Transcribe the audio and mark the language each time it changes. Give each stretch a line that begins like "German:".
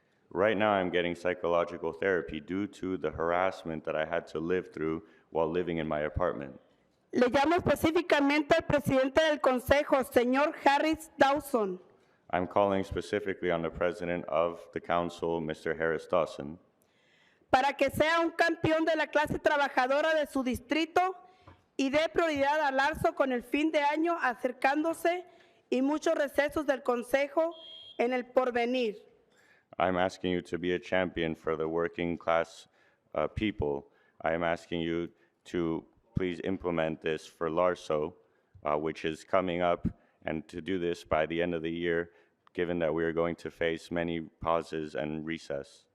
English: Right now I'm getting psychological therapy due to the harassment that I had to live through while living in my apartment.
Spanish: Le llamo específicamente al presidente del consejo, señor Harris-Dawson,
English: I'm calling specifically on the president of the council, Mr. Harris-Dawson,
Spanish: para que sea un campeón de la clase trabajadora de su distrito y dé prioridad a Larso con el fin de año acercándose y muchos recesos del consejo en el porvenir.
English: I'm asking you to be a champion for the working class people. I am asking you to please implement this for Larso, which is coming up, and to do this by the end of the year, given that we are going to face many pauses and recess.